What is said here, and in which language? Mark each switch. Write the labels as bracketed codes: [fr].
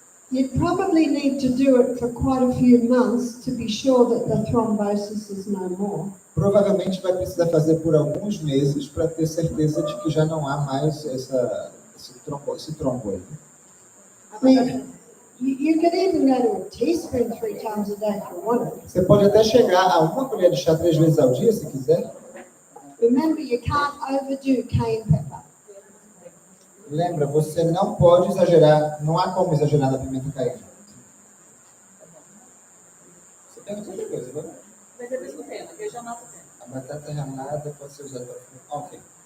[en] You probably need to do it for quite a few months to be sure that the thrombosis is no more. [pt] Provavelmente vai precisar fazer por alguns meses para ter certeza de que já não há mais esse trombo aí. [en] I mean, you could even go to a teaspoon 3 times a day if you wanted. [pt] Você pode até chegar a uma colher de chá 3 vezes ao dia, se quiser. [en] Remember, you can't overdo cayenne pepper. [pt] Lembra, você não pode exagerar, não há como exagerar na pimenta caiena. Você perguntou outra coisa, né? Mas é o mesmo tema, que eu já mato o tema. A batata ralada pode ser usada para... Ok.